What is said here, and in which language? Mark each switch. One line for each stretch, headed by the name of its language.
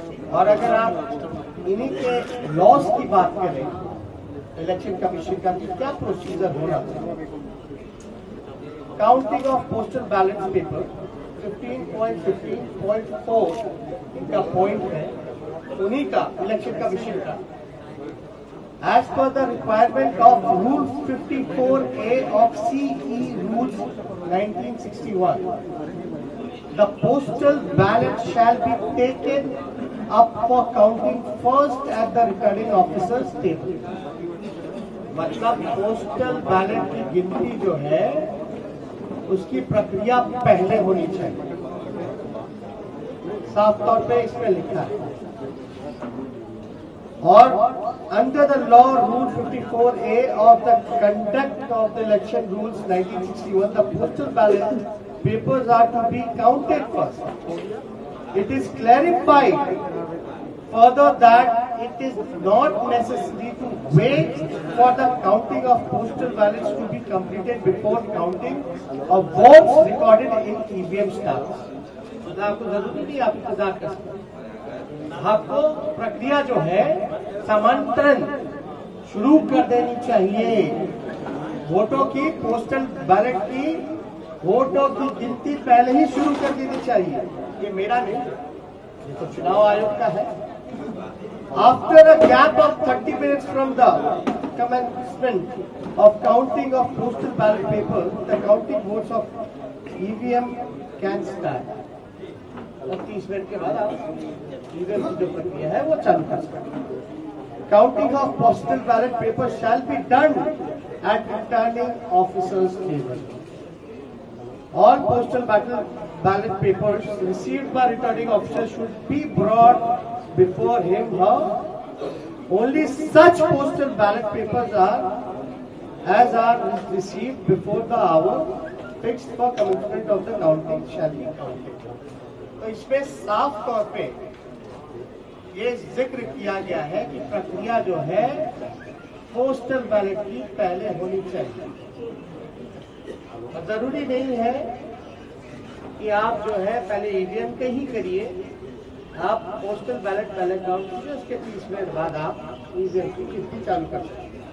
Hindi: और अगर आप इन्हीं के लॉस की बात करें, इलेक्शन कमीशन का क्या प्रोसीजर होना चाहिए। Counting of postal ballot paper 15.15.4 इनका पॉइंट है, उन्हीं का इलेक्शन कमीशन का।
English: As per the requirement of Rule 54A of CE Rules 1961, the postal ballot shall be taken up for counting first at the returning officer's table.
Hindi: मतलब postal ballot की गिनती जो है उसकी प्रक्रिया पहले होनी चाहिए, साफ तौर पे इसमें लिखा है।
English: और under the law rule 54A of the conduct of the election rules 1961, the postal ballot papers are to be counted first. It is clarified further that it is not necessary to wait for the counting of postal ballots to be completed before counting of votes recorded in EVM stacks.
Hindi: तो आपको जरूरी नहीं आप इंतजार कर सकते, आपको प्रक्रिया जो है समांतरण शुरू कर देनी चाहिए। वोटों की, पोस्टल बैलेट की वोटों की गिनती पहले ही शुरू कर देनी चाहिए। ये मेरा नहीं, ये तो चुनाव आयोग का है।
English: After a gap of 30 minutes from the commencement of counting of postal ballot papers, the counting votes of EVM can start.
Hindi: 30 minute के बाद आप EVM की जो प्रक्रिया है वो चालू कर सकते हैं।
English: Counting of postal ballot papers shall be done at returning officer's table. All postal ballot papers received by returning officer should be brought before him her. Only such postal ballot papers are received before the hour fixed for commencement of the counting shall be counted.
Hindi: तो इसमें साफ तौर पे ये जिक्र किया गया है कि प्रक्रिया जो है पोस्टल बैलेट की पहले होनी चाहिए। जरूरी नहीं है कि आप जो है पहले ईवीएम के ही करिए, आप पोस्टल बैलेट पहले काउंट कीजिए, उसके 30 मिनट बाद आप ईवीएम की गिनती चालू कर सकते हैं।